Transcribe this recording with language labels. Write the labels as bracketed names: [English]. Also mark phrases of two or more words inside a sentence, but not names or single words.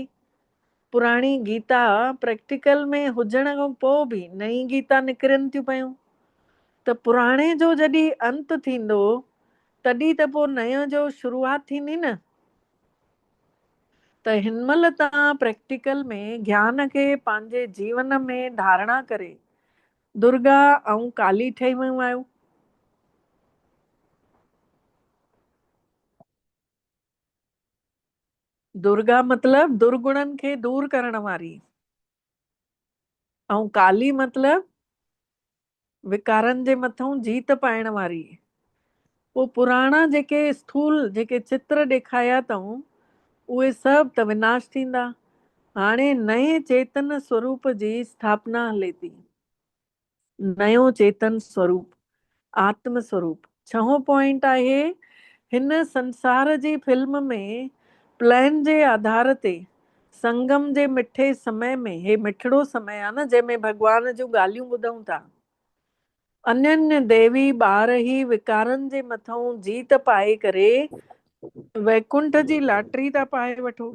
[Sindhi] पुराणी गीता प्रैक्टिकल में हुजण खां पोइ बि नई गीता निकिरनि थियूं पयूं। त पुराणे जो जॾहिं अंत थींदो, तॾहिं त पोइ नयो जो शुरूआत थींदी न। त हिन महिल तव्हां प्रैक्टिकल में ज्ञान खे पंहिंजे जीवन में धारणा करे दुर्गा ऐं काली ठही वियूं आहियो। दुर्गा मतलब दुर्गुणनि खे दूर करण वारी, ऐं काली मतलब विकारनि जे मथां जीत पाइण वारी। पोइ पुराणा जेके स्थूल जेके चित्र ॾेखारिया अथऊं, उहे सभु त विनाश थींदा। हाणे नए चेतन स्वरूप जी स्थापना हले थी। नयो चेतन स्वरूप, आत्म स्वरूप। 6 पॉइंट आहे, हिन संसार जी फिल्म में प्लान जे आधार ते संगम जे मिठे समय में, हे मिठड़ो समय आहे न जंहिंमें भॻवान जूं ॻाल्हियूं ॿुधूं था, अनन्य देवी ॿार ई विकारनि जे मथां जीत पाए करे वैकुंठ जी लाटरी था पाए वठो।